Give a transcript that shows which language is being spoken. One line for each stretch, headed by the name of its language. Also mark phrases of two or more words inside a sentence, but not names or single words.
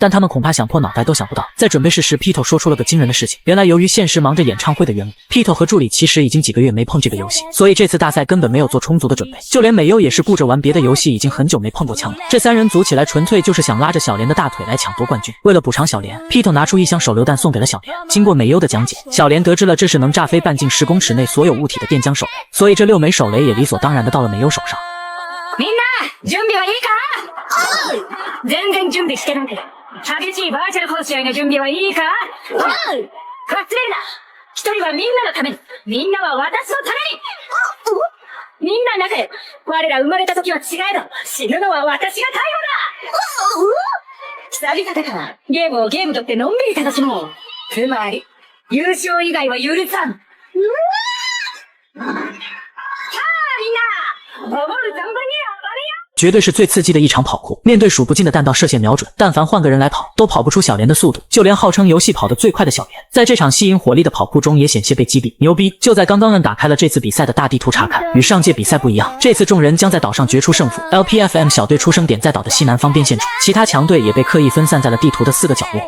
Chinese: 但他们恐怕想破脑袋都想不到，在准备室时 Pito 说出了个惊人的事情，原来由于现实忙着演唱会的缘故， Pito 和助理其实已经几个月没碰这个游戏，所以这次大赛根本没有做充足的准备，就连美优也是顾着玩别的游戏，已经很久没碰过枪了。这3人组起来纯粹就是想拉着小莲的大腿来抢夺冠军。为了补偿小莲， Pito 拿出1箱手榴弹送给了小莲。经过美优的讲解，小莲得知了这是能炸飞半径10公尺内所有物体的电浆手雷，所以这6枚手雷也理所当然的到了美优手上。
Japanese: みんな準備はいいか？全然準備してない。激しいバーチャル殺し合いの準備はいいか？忘れるな。1人はみんなのために、みんなは私のために。みんな仲良く。我ら生まれた時は違えど、死ぬのは私が最後だ。久々だから、ゲームをゲームとってのんびり楽しもう。つまり、優勝以外は許さん。さあみんな、守る存分に暴れよ。
Chinese: 绝对是最刺激的一场跑酷，面对数不尽的弹道射线瞄准，但凡换个人来跑，都跑不出小莲的速度。就连号称游戏跑得最快的小莲，在这场吸引火力的跑酷中也险些被击毙。牛逼！就在刚刚打开了这次比赛的大地图查看，与上届比赛不一样，这次众人将在岛上决出胜负。LPFM 小队出生点在岛的西南方边线处，其他强队也被刻意分散在了地图的4个角落。